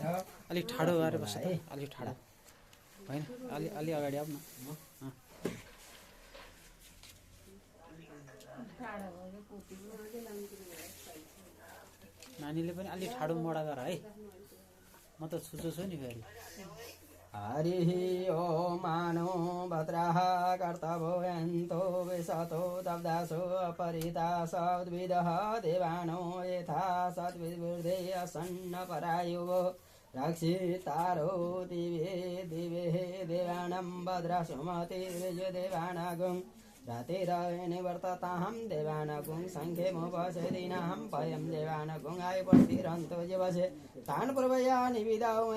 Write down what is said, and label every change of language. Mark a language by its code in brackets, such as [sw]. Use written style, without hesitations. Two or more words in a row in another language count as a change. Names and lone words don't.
[ne] अलिक ठाडो गरेर बस्छ है। अलिक ठाडो होइन अलि अगाडि आऊ न। ठाडो भयो पोती नानीले पनि अलि ठाडो मोडा गर है म त छुछु छु नि फेरि [sa] हरिः ओम मानो भद्रः कर्तवो यन्तो विशतो दब्दासो अपरिता सद्विदः देवानो यथा सद्विवृद्धे असन्न परायुवो रक्षितारो दिवे दिवे देवानां भद्रा सुमतिर्विजय देवानागुं रातिर्निवर्तताहं देवानागुं सङ्ख्यमुपसेदीनां भयं देवानागुं आयुपतिरन्तो जीवसे तान् पूर्वया निविदां मे